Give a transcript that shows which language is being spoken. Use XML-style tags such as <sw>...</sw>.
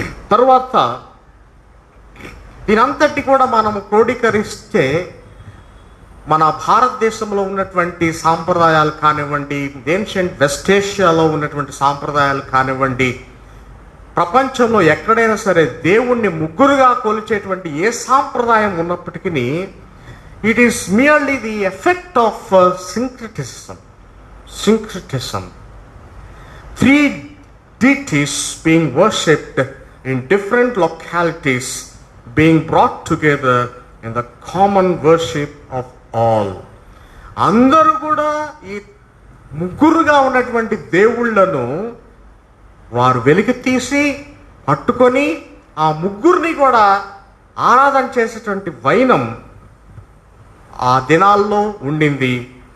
<te>తరువాత దీనంతటి కూడా మనము క్రోడీకరిస్తే మన భారతదేశంలో ఉన్నటువంటి సాంప్రదాయాలు కానివ్వండి, ఏన్షియంట్ వెస్ట్ ఏషియాలో ఉన్నటువంటి సాంప్రదాయాలు కానివ్వండి, ప్రపంచంలో ఎక్కడైనా సరే దేవుణ్ణి ముగ్గురుగా కొలిచేటువంటి ఏ సాంప్రదాయం ఉన్నప్పటికీ</te> <en>It is merely the effect of syncretism. syncretism. Three deities being worshipped in different localities being brought together in the common worship of all.</en> <te>అందరూ కూడా ఈ ముగ్గురుగా ఉన్నటువంటి దేవుళ్ళను వారు వెలికి తీసి పట్టుకొని ఆ ముగ్గురిని కూడా ఆరాధన చేసేటువంటి వైనం ఆ దినాల్లో ఉండింది.</te>